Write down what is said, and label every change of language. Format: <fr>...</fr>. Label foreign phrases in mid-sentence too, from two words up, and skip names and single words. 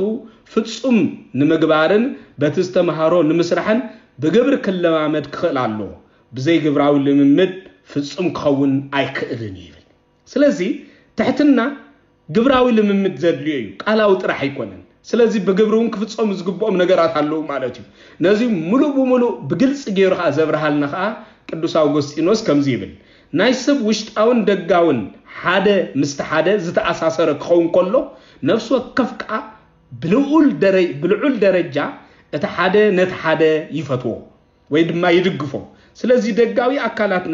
<ti>ፍጹም ንምግባርን በተስተማሃሮ ንምስራሕን በግብር ክለማመድ ክኽእል ኣሎ بزي ግብራዊ ልምምድ ፍጹም ክኸውን ኣይክእልን ይብል ስለዚ ትሕትና ግብራዊ ልምምድ ዘድልዮ እዩ ቃላው ጥራሕ ኣይኮነን ስለዚህ በግብሩን ክፍጾም ዝግቦም ነገራት አለው ማለት እዩ ነዚ ሙሉ በሙሉ በግልጽ ገይሩኻ ዘብርሃልና ኻ ቅዱስ አውግስጢኖስ ከምዚ ይብል ናይ ሰብ ውሽጣውን ደጋውን ሓደ ምስተሓደ ዝተኣሳሰረ ክኸውን ከሎ ነፍሱ ከፍቃ ብልዑል ደረጃ እቲ ሓደ ነቲ ሓደ ይፈትዎ ወይ ድማ ይድግፎ ስለዚህ ደጋዊ አካላትና</ti>